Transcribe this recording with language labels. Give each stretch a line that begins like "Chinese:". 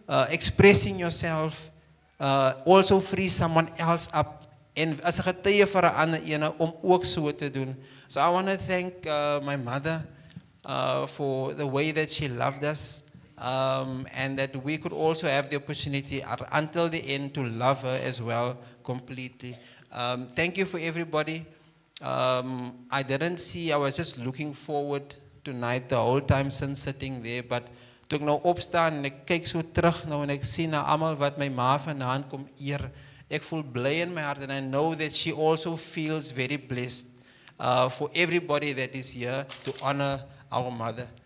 English: expressing yourself also free someone else up.
Afrikaans: En as 'n getuie vir 'n ander ene om ook so te doen.
English: So I want to thank my mother for the way that she loved us, and that we could also have the opportunity until the end to love her as well completely. Thank you for everybody. I didn't see, I was just looking forward tonight the whole time since sitting there, but
Afrikaans: toe ek nou opstaan en ek kyk so terug nou en ek sien na almal wat my ma vanaand kom eer, ek voel bly in my hart,
English: and I know that she also feels very blessed for everybody that is here to honor our mother.